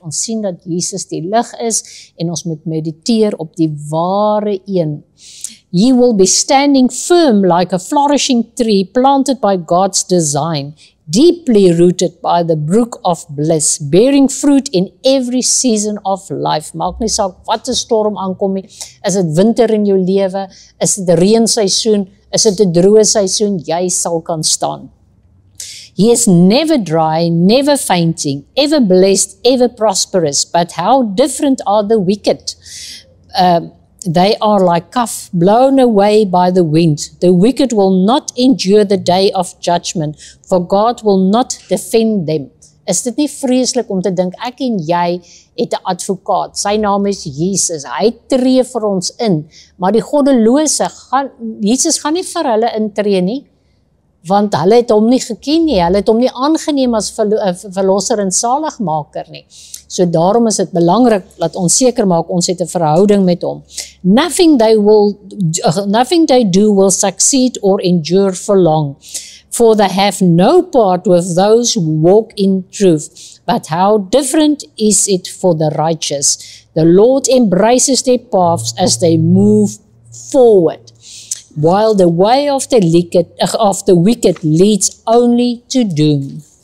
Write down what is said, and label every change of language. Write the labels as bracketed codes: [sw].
[af] Ons sien dat Jesus die lig is en ons moet mediteer op die ware een. [en] Ye will be standing firm like a flourishing tree planted by God's design, deeply rooted by the brook of bliss, bearing fruit in every season of life. [af] Maak nie saak wat 'n storm aankom nie, is dit winter in jou lewe, is dit reenseisoen, is dit 'n droë seisoen, jy sal kan staan. [en] He is never dry, never fainting, ever blessed, ever prosperous, but how different are the wicked. They are like chaff blown away by the wind. The wicked will not endure the day of judgment, for God will not defend them. [af] Is dit nie vreeslik om te dink, ek en jy het 'n advokaat, sy naam is Jesus, hy tree vir ons in, maar die goddelose, Jesus gaan nie vir hulle intree nie, want hulle het hom nie geken nie, hulle het hom nie aangeneem as verlosser en saligmaker nie. So daarom is dit belangrik dat ons seker maak ons het 'n verhouding met hom. [en] Nothing they do will succeed or endure for long, for they have no part with those who walk in truth. But how different is it for the righteous? The Lord embraces their paths as they move forward, while the way of the wicked leads only to doom.